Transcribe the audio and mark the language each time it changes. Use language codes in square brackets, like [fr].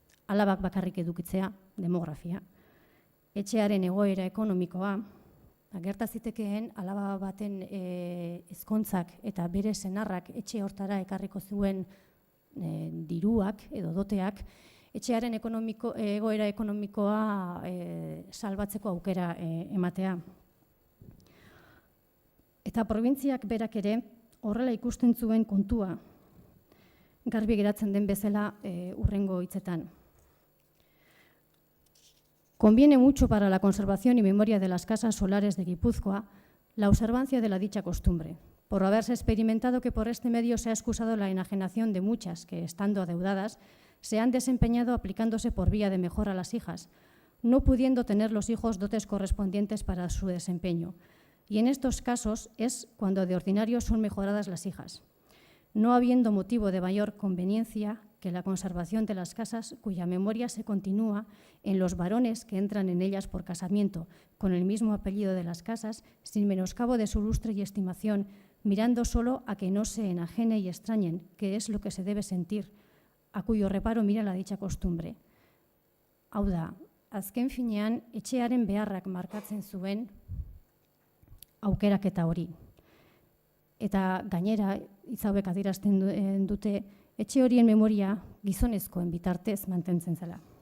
[eu] Alabak bakarrik edukitzea, demografia, etxearen egoera ekonomikoa, gerta zitekeen alaba baten ezkontzak eta bere senarrak etxe hortara ekarriko zuen diruak edo doteak, etxearen egoera ekonomikoa salbatzeko aukera ematea. Eta probintziak berak ere horrela ikusten zuen kontua, garbi geratzen den bezala hurrengo hitzetan. [es] Conviene mucho para la conservación y memoria de las casas solares de Guipúzcoa la observancia de la dicha costumbre, por haberse experimentado que por este medio se ha excusado la enajenación de muchas que, estando adeudadas, se han desempeñado aplicándose por vía de mejor a las hijas, no pudiendo tener los hijos dotes correspondientes para su desempeño. Y en estos casos es cuando de ordinario son mejoradas las hijas, no habiendo motivo de mayor conveniencia que la conservación de las casas cuya memoria se continúa en los varones que entran en ellas por casamiento, con el mismo apellido de las casas, sin menoscabo de su lustre y estimación, mirando solo a que no se enajene y extrañen, que es lo que se debe sentir, a cuyo reparo mira la dicha costumbre. [eu] Hau da, azken finean, etxearen beharrak markatzen zuen aukeraketa hori. Eta gainera, hitz hauek adierazten dute, etxe horien memoria gizonezkoen bitartez mantentzen zela.